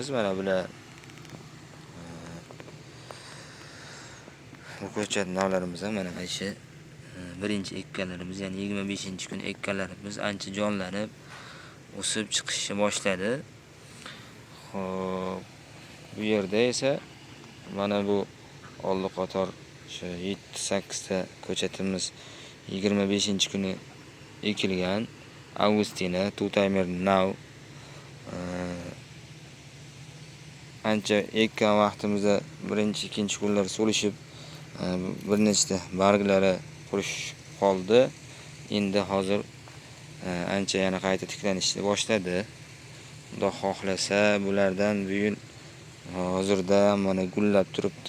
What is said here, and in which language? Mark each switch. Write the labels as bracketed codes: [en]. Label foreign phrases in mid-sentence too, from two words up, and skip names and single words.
[uz] Mana bular bu ko'chat navlarimiz mana shu birinchi ekkanlarimiz, ya'ni 25-kun ekkanlarimiz ancha jonlanib o'sib chiqishni boshladi. Xo'p, bu yerda esa mana bu oldi qator shu 7-8 ta ko'chatimiz 25-kuni ekilgan. Augustina, two timer now. Ancha ekkan vaqtimizda birinchi, ikkinchi kunlar so'lishib, bir nechta barglari qurishib qoldi. Endi hozir ancha yana qayta tiklanishni boshladi. Xudo xohlasa bulardan bu yil hozirda mana gullab turibdi.